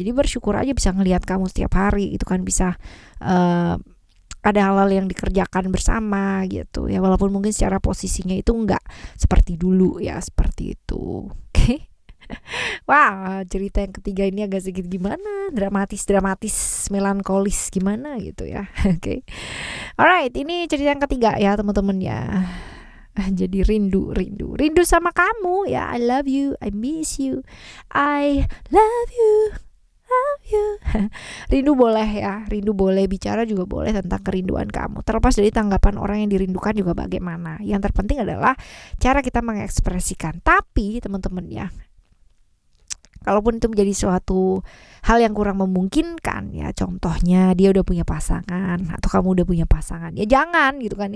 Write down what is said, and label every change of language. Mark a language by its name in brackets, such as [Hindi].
[Indonesian] Jadi bersyukur aja bisa ngelihat kamu setiap hari itu kan, bisa uh, ada hal-hal yang dikerjakan bersama gitu ya, walaupun mungkin secara posisinya itu enggak seperti dulu ya, seperti itu. Oke. Wah, cerita yang ketiga ini agak sedikit gimana, dramatis, melankolis gimana gitu ya. Oke. Alright, ini cerita yang ketiga ya teman-teman ya. Jadi rindu sama kamu ya. [English] I love you, I miss you, I love you, love you. [Indonesian] Rindu boleh ya, rindu boleh, bicara juga boleh tentang kerinduan kamu. Terlepas dari tanggapan orang yang dirindukan juga bagaimana. Yang terpenting adalah cara kita mengekspresikan. Tapi teman-teman ya, kalaupun itu menjadi suatu hal yang kurang memungkinkan ya, contohnya dia udah punya pasangan atau kamu udah punya pasangan, ya jangan gitu kan.